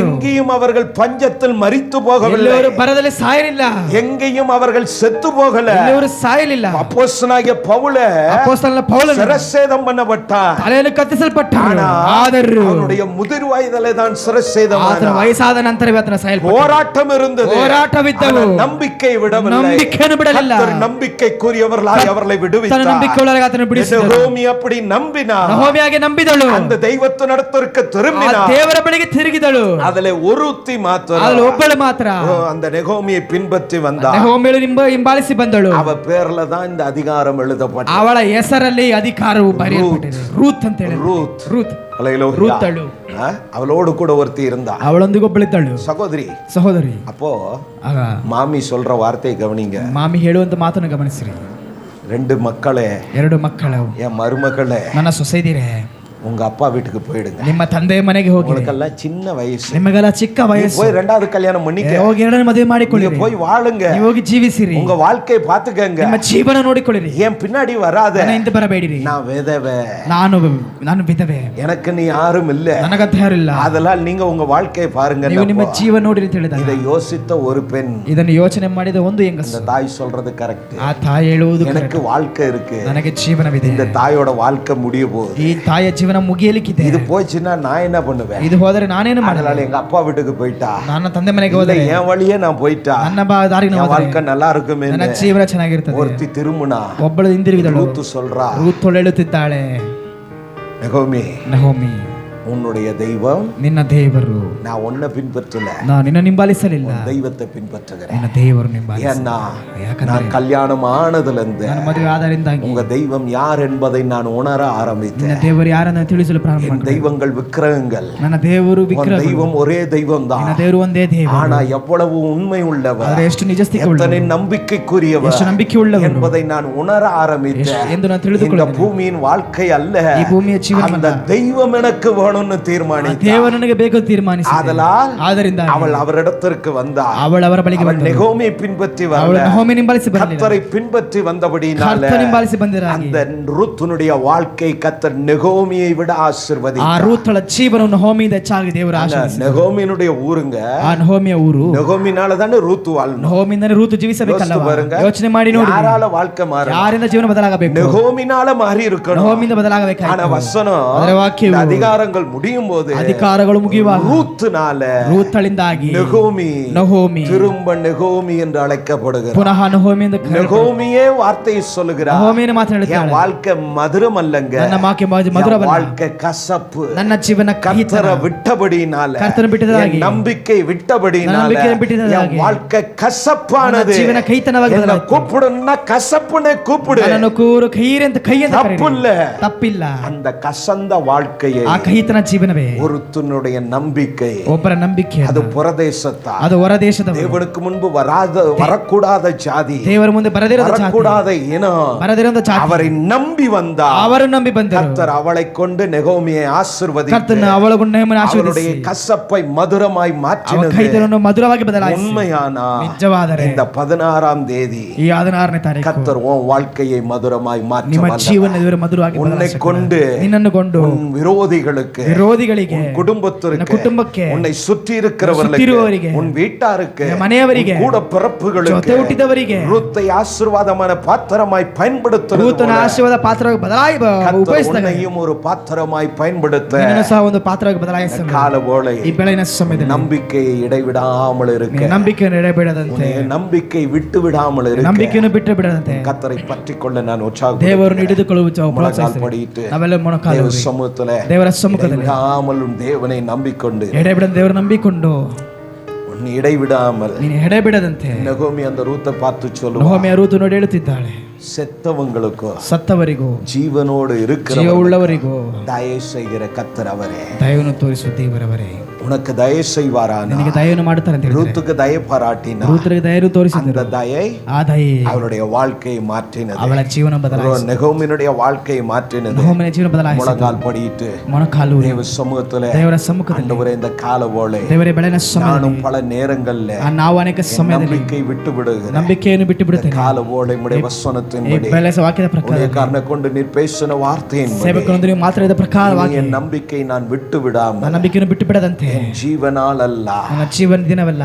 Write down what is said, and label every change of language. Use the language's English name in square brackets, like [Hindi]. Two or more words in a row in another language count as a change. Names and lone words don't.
[Tamil] எங்கேயும் அவர்கள் பஞ்சத்தில் மரித்து போகவில்லை, [Kannada] ಎಲ್ಲರೂ ಬರದಲ್ಲಿ ಸಾಯಲಿಲ್ಲ, [Tamil] எங்கேயும் அவர்கள் செத்து போகல. [Kannada] ಎಲ್ಲರೂ ಸಾಯಲಿಲ್ಲ. [Tamil] அப்போஸ்தலனாகிய பவுல [Kannada] ಅಪೊಸ್ತಲನ ಪೌಲನು [Tamil] சிரச்சேதம் பண்ணப்பட்டான். [Kannada] ತಲೆಯನ್ನು ಕತ್ತರಿಸಲ್ಪಟ್ಟನು. ಆದರೂ [Tamil] அவனுடைய முதிர் வயதிலே தான் சிரச்சேதம் [Kannada] ಆತನ ವಯಸ್ಸಾದ ನಂತರವೇ ಆತನ ಸಾಯಲ್ಪಟ್ಟನು. [Tamil] போராட்டம் இருந்தது, [Kannada] ಹೋರಾಟವಿದ್ದವು, [Tamil] நம்பிக்கை விடவில்லை. [Kannada] ನಂಬಿಕೆಯನ್ನು ಬಿಡಲಿಲ್ಲ. [Tamil] கர்த்தர் நம்பிக்கைக்குரியவர்களாய் அவர்களை [Kannada] ತನ್ನ [Tamil] விடுவித்தார். [Kannada] ನಂಬಿಕೆಯುಳ್ಳವರಾಗಿ ಆತನ ಬಿಡಿಸಿದನು. [Tamil] நகோமி அப்படி நம்பினார், [Kannada] ನಹೋಮಿಯಾಗಿ ನಂಬಿದಳು, [Tamil] அந்த தெய்வத்தின் இடத்திற்கு [Kannada] ಆ [Tamil] திரும்பினார். [Kannada] ದೇವರ ಬಳಿಗೆ ತಿರುಗಿದಳು. [Tamil] அதிலே ஒருத்தி மாத்திரம், [Kannada] ಅದರಲ್ಲಿ ಒಬ್ಬಳು ಮಾತ್ರ [Tamil] அந்த நகோமியை பின்பற்றி வந்தார். [Kannada] ನಹೋಮಿಯನ್ನು ಹಿಂಬಾಲಿಸಿ ಬಂದಳು. [Tamil] அவ பேர்ல தான் இந்த அதிகாரம் எழுதப்பட்டது. [Kannada] ಅವಳ ಹೆಸರಲ್ಲಿ ಅಧಿಕಾರವು ಬರೆಯಲ್ಪಟ್ಟಿದೆ. ರೂತ್ ಅಂತ ಹೇಳಿ. [Tamil] ரூத். [Kannada] ರೂತ್ [Tamil] அல்லேலூயா. [Kannada] ರೂತಳು. [Tamil] அவளோடு கூட ஒருத்தி இருந்தா, [Kannada] ಅವಳೊಂದಿಗೆ ಒಬ್ಬಳಿದ್ದಳು, [Tamil] சகோதரி. [Kannada] ಸಹೋದರಿ. [Tamil] அப்போ [Kannada] ಆಗ [Tamil] மாமி சொல்ற வார்த்தையை கவனிங்க. [Kannada] ಮಾಮಿ ಹೇಳುವಂತ ಮಾತನ್ನು ಗಮನಿಸಿರಿ. [Tamil] 2 மக்களே, [Kannada] 2 ಮಕ್ಕಳು, [Tamil] என் மருமகளே, [Kannada] ನನ್ನ ಸೊಸೆದಿರೆ, [Tamil] உங்க அப்பா வீட்டுக்கு போயிடுங்க. [Kannada] ನಿಮ್ಮ ತಂದೆಯ ಮನೆಗೆ ಹೋಗಿ. [Tamil] உங்களுக்கெல்லாம் சின்ன வயசு, [Kannada] ನಿಮಗೆಲ್ಲ ಚಿಕ್ಕ ವಯಸ್ಸು. [Tamil] போய் 2வது கல்யாணம் பண்ணிக்க, [Kannada] ಹೋಗಿ 2ನೇ ಮದುವೆ ಮಾಡಿಕೊಳ್ಳಿ, [Tamil] நீங்க போய் வாழுங்க, [Kannada] ನೀವು ಹೋಗಿ ಜೀವಿಸಿರಿ, [Tamil] உங்க வாழ்க்கையை பாத்துக்கங்க, [Kannada] ನಿಮ್ಮ ಜೀವನ ನೋಡಿಕೊಳ್ಳಿರಿ, [Tamil] ஏன் பின்னாடி வராத, [Kannada] ನನ್ನ ಹಿಂದೆ ಬರಬೇಡಿರಿ, [Tamil] நான் விதவை, [Kannada] ನಾನು ವಿಧವೆ, [Tamil] எனக்கு நீ யாரும் இல்ல, [Kannada] ನನಗಂತ ಯಾರಿಲ್ಲ, [Tamil] அதெல்லாம் நீங்க உங்க வாழ்க்கையை பாருங்க. [Kannada] ನೀವು ನಿಮ್ಮ ಜೀವನ ನೋಡಿರಿ ಅಂತ ಹೇಳಿದಾಗ [Tamil] இதை யோசித்த ஒரு பெண், [Kannada] ಇದನ್ನು ಯೋಚನೆ ಮಾಡಿದ ಒಂದು ಹೆಂಗಸು, [Tamil] இந்த தாய் சொல்றது கரெக்ட். [Kannada] ಆ ತಾಯಿ ಹೇಳುವುದು [Tamil] எனக்கு வாழ்க்கை இருக்கு, [Kannada] ನನಗೆ ಜೀವನವಿದೆ, [Tamil] இந்த தாயோட வாழ்க்கை முடிய போகுது, [Kannada] ಈ ತಾಯಿಯ ಜೀವನ ಮುಗಿಯಲಿಕ್ಕಿದೆ, [Tamil] இது போச்சுன்னா நான் என்ன பண்ணுவேன், [Kannada] ಇದು ಹೋದರೆ ನಾನೇನು [Tamil] அதனால [Kannada] ಮಾಡಲ್ಲ, [Tamil] எங்க அப்பா வீட்டுக்கு போயிட்டா, [Kannada] ನನ್ನ ತಂದೆ ಮನೆಗೆ [Tamil] இல்ல [Kannada] ಹೋದರೆ [Tamil] என் வழியே நான் போயிட்டா, [Kannada] ನನ್ನ ದಾರಿಗೆ [Tamil] என் வாழ்க்கை நல்லா இருக்குமே, [Kannada] ನನ್ನ ಜೀವನ ಚೆನ್ನಾಗಿರ್ತದೆ. [Tamil] ஒருத்தி திரும்பினா, [Kannada] ಒಬ್ಬಳು ಹಿಂದಿರುಗಿದಳು, [Tamil] ரூத்து சொல்றா, [Kannada] ರೂತ್ ಹೇಳುತ್ತಿದ್ದಾಳೆ, [Tamil] நகோமி, [Kannada] ನಹೋಮಿ, [Tamil] உன்னுடைய தெய்வம், [Kannada] ನಿನ್ನ ದೇವರು, [Tamil] நான் உன்னை பின்பற்றல, [Kannada] ನಾನು ನಿನ್ನ ಹಿಂಬಾಲಿಸಲಿಲ್ಲ, [Tamil] தெய்வத்தை பின்பற்றுகிறேன். [Kannada] ನಿನ್ನ ದೇವರು ಹಿಂಬಾಲಿಸಿ. [Tamil] ஏன்னா [Kannada] ಯಾಕಂದ್ರೆ [Tamil] நான் கல்யாணம் ஆனதுல இருந்து [Kannada] ನನ್ನ ಮದುವೆ ಆಧಾರದಿಂದಾಗಿ [Tamil] உங்க தெய்வம் யார் என்பதை நான் உணர [Kannada] ನಿನ್ನ [Tamil] ஆரம்பித்தேன். [Kannada] ದೇವರು ಯಾರನ್ನ ತಿಳಿಸಲು ಪ್ರಾರಂಭ [Tamil] என் [Kannada] ಮಾಡಿದೆ. [Tamil] தெய்வங்கள் விக்கிரகங்கள், [Kannada] ನನ್ನ ದೇವರು [Tamil] உன் [Kannada] ವಿಗ್ರಹ, [Tamil] தெய்வம் ஒரே தெய்வம் [Kannada] ನಿನ್ನ [Tamil] தான். [Kannada] ದೇವರು ಒಂದೇ ದೇವರು, [Tamil] ஆனா எவ்வளவு உண்மை உள்ளவர், [Kannada] ಆದರೆ ಎಷ್ಟು ನಿಜಸ್ಥಿಕೆ [Tamil] எத்தனை [Kannada] ಉಳ್ಳವರು, [Tamil] நம்பிக்கைக்குரியவர் [Kannada] ಎಷ್ಟು ನಂಬಿಕೆ ಉಳ್ಳವರು [Tamil] என்பதை நான் உணர ஆரம்பித்தேன். [Kannada] ಎಂದು ನಾನು [Tamil] இந்த [Kannada] ತಿಳಿದುಕೊಳ್ಳುತ್ತೇನೆ. [Tamil] பூமியின் வாழ்க்கை அல்ல, [Kannada] ಈ ಭೂಮಿಯ ಜೀವನ [Tamil] அந்த தெய்வம் எனக்கு வேணும்னு தீர்மானித்தார். [Kannada] ದೇವರು ನನಗೆ ಬೇಕು ತೀರ್ಮಾನಿಸಿದ. [Tamil] ஆதலால் [Kannada] ಆದ್ದರಿಂದ [Tamil] அவள் அவரிடத்திற்கு வந்தாள். [Kannada] ಅವಳು ಅವರ ಬಳಿಗೆ [Tamil] அவள் [Kannada] ಬಂದಳು. [Tamil] நெகோமியை பின்பற்றி [Kannada] ಅವಳು [Tamil] வரல, [Kannada] ನಹೋಮಿ ಹಿಂಬಾಲಿಸಿ ಬರಲಿಲ್ಲ, [Tamil] கர்த்தரை பின்பற்றி வந்தபடியினால [Kannada] ಕರ್ತನ ಹಿಂಬಾಲಿಸಿ ಬಂದಿರಾಗಿ [Tamil] அந்த ரூத்துனுடைய வாழ்க்கை கர்த்தர் நெகோமியை விட [Kannada] ಆ [Tamil] ஆசீர்வதித்தார். [Kannada] ರೂತಳ ಜೀವನವನ್ನು ನಹೋಮಿಯಿಂದ ಹೆಚ್ಚಾಗಿ ದೇವರು ಆಶೀರ್ವದಿಸಿದ. [Tamil] நெகோமியினுடைய ஊருங்க, [Kannada] ಆ ನಹೋಮಿಯ ಊರು, [Tamil] நெகோமினால தானே ரூத்து வாழணும். [Kannada] ನಹೋಮಿಯಿಂದನೇ ರೂತು ಜೀವಿಸಬೇಕಲ್ಲ. [Tamil] யோசிச்சு பாருங்க, [Kannada] ಯೋಚನೆ ಮಾಡಿ ನೋಡಿ, [Tamil] யாரால வாழ்க்கை மாறும்? [Kannada] ಯಾರಿಂದ ಜೀವನ ಬದಲಾಗಬೇಕು? [Tamil] நெகோமினால மாறி இருக்கணும். [Kannada] ನಹೋಮಿಯಿಂದ ಬದಲಾಗಬೇಕು. [Tamil] ஆனா வசனம், [Kannada] ಅದರ ವಾಕ್ಯವು, [Tamil] இந்த அதிகாரங்கள் முடியும் போது [Kannada] ಅಧಿಕಾರಗಳು ಮುಗಿಯುವಾಗ [Tamil] ரூத்துனால [Kannada] ರೂತಳಿಂದಾಗಿ [Tamil] நெகோமி திரும்ப நெகோமி என்று அழைக்கப்படுகிறார். [Kannada] ಪುನಃ ನಹೋಮಿ ಎಂದು [Tamil] நெகோமியே வார்த்தையை சொல்லுகிறார், [Kannada] ನಹೋಮಿಯನ್ನು ಮಾತನಾಡುತ್ತಾಳೆ, [Tamil] என் வாழ்க்கை மதுரம் அல்லங்க, [Kannada] ನನ್ನ ಮಾಕೆ ಮಧುರವಲ್ಲ, [Tamil] வாழ்க்கை கசப்பு, [Kannada] ನನ್ನ ಜೀವನ [Tamil] கர்த்தரை விட்டபடினால, [Kannada] ಕರ್ತನ ಬಿಟ್ಟದಾಗಿ, [Tamil] என் நம்பிக்கை விட்டபடினால, [Kannada] ನಂಬಿಕೆಯನ್ನು ಬಿಟ್ಟದಾಗಿ, [Tamil] என் வாழ்க்கை கசப்பானது, [Kannada] ಜೀವನ ಕೈತನವಾಗಿ [Tamil] என்ன [Kannada] ಬದಲಾಯಿತು. [Tamil] கூப்பிடுன்னா கசப்புனே கூப்பிடு, [Kannada] ನನ್ನನ್ನು ಕೂರು ಕೈರೆ ಅಂತ ಕೈ ಅಂತ ಕರೀರಿ. [Tamil] தப்பில்ல, [Kannada] ತಪ್ಪಿಲ್ಲ. [Tamil] அந்த கசந்த வாழ்க்கையை, [Kannada] ಆ ಕಹಿತನ ಜೀವನವೇ [Tamil] ஒருத்தனுடைய நம்பிக்கை, [Kannada] ಒಬ್ಬರ ನಂಬಿಕೆ, [Tamil] அது புறதேசத்தா, [Kannada] ಅದು ಹೊರ ದೇಶದ, [Tamil] தேவனுக்கு முன்பு வரக்கூடாத ஜாதி, [Kannada] ದೇವರ ಮುಂದೆ ಬರದಿರದ ಜಾತಿ, [Tamil] வரக்கூடாத இனம், [Kannada] ಬರದಿರದ ಜಾತಿ, [Tamil] அவரை நம்பி வந்தார். [Kannada] ಅವರು ನಂಬಿ ಬಂದರು. [Tamil] கர்த்தர் அவளை கொண்டு நெகோமியை ஆசீர்வதித்து [Kannada] ಕರ್ತನ ಅವಳನ್ನು ನಹೋಮಿಯನ್ನು [Tamil] அவளுடைய [Kannada] ಆಶೀರ್ವದಿಸಿ [Tamil] கசப்பை மதுரமாய் [Kannada] ಅವಳ [Tamil] மாற்றினது [Kannada] ಕಹಿತನನ್ನು ಮಧುರವಾಗಿ ಬದಲಾಯಿಸಿ. [Tamil] உண்மையானா [Kannada] ನಿಜವಾದರೆ [Tamil] இந்த 16ஆம் தேதி [Kannada] ಈ 16ನೇ ತಾರೀಕು [Tamil] கர்த்தர் உன் வாழ்க்கையை மதுரமாய் மாற்ற [Kannada] ನಿಮ್ಮ [Tamil] வல்லவர். [Kannada] ಜೀವನ ದೇವರು ಮಧುರವಾಗಿ [Tamil] உன்னை [Kannada] ಬದಲಾಯಿಸಬಹುದು. [Tamil] கொண்டு [Kannada] ನಿನ್ನನ್ನು ಕೊಂಡು [Tamil] உன் விரோதிகளுக்கு, [Kannada] ವಿರೋಧಿಗಳಿಗೆ, [Tamil] குடும்பத்திற்கு, [Kannada] ಕುಟುಂಬಕ್ಕೆ, [Tamil] உன்னை சுற்றி இருக்கிறவர்களுக்கு, [Kannada] ಸುತ್ತಿರುವವರಿಗೆ, [Tamil] உன் வீட்டாருக்கு, [Kannada] ಮನೆಯವರಿಗೆ, [Tamil] உன் கூட பிறப்புகளுக்கு, [Kannada] ಜೊತೆ ಹುಟ್ಟಿದವರಿಗೆ [Tamil] ரூத்தை ஆசீர்வாதமான பாத்திரமாய் பயன்படுத்துறது [Kannada] ರೂತನ [Tamil] போல [Kannada] ಆಶೀರ್ವಾದ ಪಾತ್ರವಾಗಿ [Tamil] கர்த்தர் [Kannada] ಉಪಯೋಗಿಸಿದಾಗ [Tamil] உன்னையும் ஒரு பாத்திரமாய் பயன்படுத்த [Kannada] ನಿನ್ನನ್ನು ಸಹ ಒಂದು ಪಾತ್ರವಾಗಿ ಬದಲಾಯಿಸಲು [Tamil] கால போல [Kannada] ಈ ಬೆಳಗಿನ ಸಮಯದಲ್ಲಿ [Tamil] நம்பிக்கையை இடைவிடாமல் இருக்க, [Kannada] ನಂಬಿಕೆಯನ್ನು ಎಡೆಬಿಡದಂತೆ, [Tamil] நம்பிக்கை விட்டு விடாமல் இருக்க, [Kannada] ನಂಬಿಕೆಯನ್ನು ಬಿಟ್ಟು ಬಿಡದಂತೆ [Tamil] கர்த்தரை பற்றிக்கொள்ள நான் உற்சாகம் [Kannada] ದೇವರನ್ನು ಹಿಡಿದುಕೊಳ್ಳುವ [Tamil] படிட்டு [Kannada] ನಾವೆಲ್ಲ ಮೊಣಕಾಲು [Tamil] சமூகத்துல [Kannada] ದೇವರ ಸಮ್ಮುಖದಲ್ಲಿ [Tamil] விடாமல் தேவனை நம்பிக்கொண்டு, [Kannada] ಎಡೆಬಿಡದ ದೇವರು ನಂಬಿಕೊಂಡು, [Tamil] உன்னை இடைவிடாமல், [Kannada] ನೀನು ಎಡೆಬಿಡದಂತೆ [Tamil] நெகோமி அந்த ரூத்தை பார்த்து சொல்லுவாள், [Kannada] ನಹೋಮಿಯ ರೂತು ನೋಡಿ ಹೇಳುತ್ತಿದ್ದಾಳೆ, [Tamil] செத்தவங்களுக்கும் [Kannada] ಸತ್ತವರಿಗೂ [Tamil] ஜீவனோடு [Kannada] ಜೀವ [Tamil] இருக்கிற [Kannada] ಉಳ್ಳವರಿಗೂ [Tamil] தயவு செய்கிற கத்தர் அவரே. [Kannada] ದಯವನ್ನು ತೋರಿಸುವ ದೇವರವರೇ, [Tamil] உனக்கு தயவு செய்வாரான [Kannada] ನಿನಗೆ ದಯವನ್ನು ಮಾಡುತ್ತಾರೆ ಅಂತ ಹೇಳಿದ್ರೆ, [Tamil] ரூத்துக்கு தயை பாராட்டினார். [Kannada] ರೂತರಿಗೆ ದಯವನ್ನು ತೋರಿಸಿದರು. [Tamil] அந்த தயை [Kannada] ಆ ದಯೆ [Tamil] அவளுடைய வாழ்க்கையை மாற்றினது. [Kannada] ಅವಳ ಜೀವನ ಬದಲಾಯಿಸಿತು. [Tamil] நெகோமினுடைய வாழ்க்கையை மாற்றினது. [Kannada] ನಹೋಮನ ಜೀವನ ಬದಲಾಯಿಸಿತು. [Tamil] முழங்கால் படியிட்டு [Kannada] ಮೊಣಕಾಲು [Tamil] தேவ சமூகத்துல [Kannada] ದೇವರ ಸಮ್ಮುಖದಲ್ಲಿ [Tamil] ஆண்டவரೇ இந்த காலவோளை [Kannada] ದೇವರೇ ಬೆಳಗಿನ [Tamil] நானும் [Kannada] ಸಮಯದಲ್ಲಿ [Tamil] பல நேரங்கள்ல [Kannada] ನಾವು ಅನೇಕ ಸಮಯದಲ್ಲಿ [Tamil] நம்பிக்கை விட்டு விடுகிறேன். [Kannada] ನಂಬಿಕೆಯನ್ನು ಬಿಟ್ಟು ಬಿಡುತ್ತೇನೆ. [Tamil] காலவோளை உம்முடைய [Kannada] ಈ [Tamil] வசனத்தின்படி [Kannada] ಬೆಳೆಸ ವಾಕ್ಯದ ಪ್ರಕಾರ [Tamil] ஊழியக்காரனை கொண்டு நீர் பேசின வார்த்தையின்படி [Kannada] ಸೇವಕರೊಂದಿಗೆ ನೀವು ಮಾತಾಡಿದ ಪ್ರಕಾರವಾಗಿ [Tamil] என் நம்பிக்கை நான் விட்டு விடாமல் [Kannada] ನನ್ನ ನಂಬಿಕೆಯನ್ನು ಬಿಟ್ಟು ಬಿಡದಂತೆ, [Tamil] ஜீவனால் அல்ல [Kannada] ನನ್ನ ಜೀವನ ದಿನವಲ್ಲ